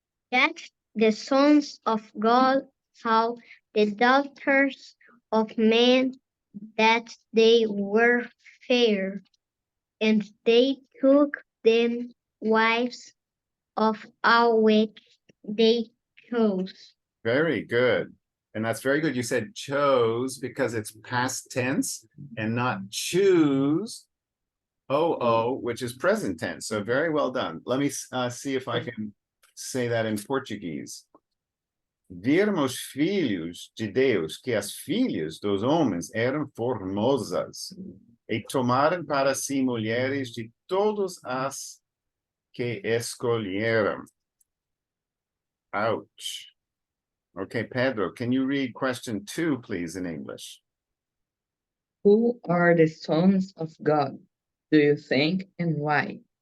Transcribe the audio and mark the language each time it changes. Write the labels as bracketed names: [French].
[English] That the sons of God saw the daughters of men, that they were fair, and they took them wives of all which they chose. Very good. And that's very good. You said chose because it's past tense and not choose, which is present tense. So very well done. Let me see if I can say that in Portuguese. [Portuguese] Viram os filhos de Deus que as filhas dos homens eram formosas e tomaram para si mulheres de todas as que escolheram. [English] Ouch. Okay, Pedro, can you read question 2, please, in English? Who are the sons of God, do you think, and why?